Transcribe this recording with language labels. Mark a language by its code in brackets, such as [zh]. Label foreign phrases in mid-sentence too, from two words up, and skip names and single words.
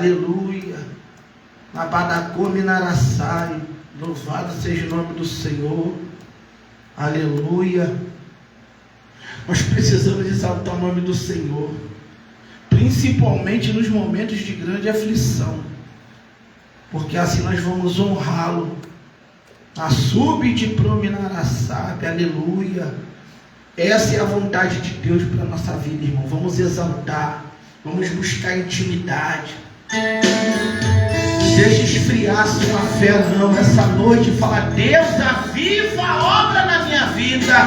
[pt] Aleluia. Nabadacome Narassai. Louvado seja o nome do Senhor. Aleluia. Nós precisamos exaltar o nome do Senhor, principalmente nos momentos de grande aflição, porque assim nós vamos honrá-lo. A súbite prominará sabe, aleluia. Essa é a vontade de Deus para a nossa vida, irmão. Vamos exaltar, vamos buscar intimidade. Não deixe esfriar a sua fé, não. Essa noite fala: Deus, aviva a obra na minha vida.